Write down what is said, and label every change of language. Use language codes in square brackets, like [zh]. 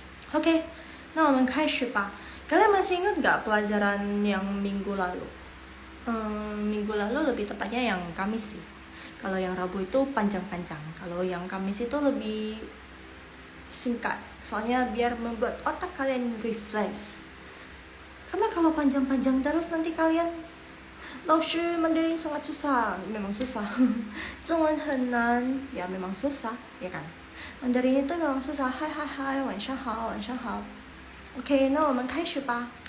[id] Oke, nah [zh] 我们开始吧. [id] Kalian masih ingat gak pelajaran yang minggu lalu? Minggu lalu lebih tepatnya yang Kamis sih. Kalau yang Rabu itu panjang-panjang. Kalau yang Kamis itu lebih singkat. Soalnya biar membuat otak kalian refresh. Karena kalau panjang-panjang terus nanti kalian Laushu Mandarin sangat susah. Memang susah. [zh] 中文很难 [id] ya memang susah, ya kan? Mandarin itu memang susah. Hai, [zh] 晚上好 [id] Oke, nah [zh] 我们开始吧.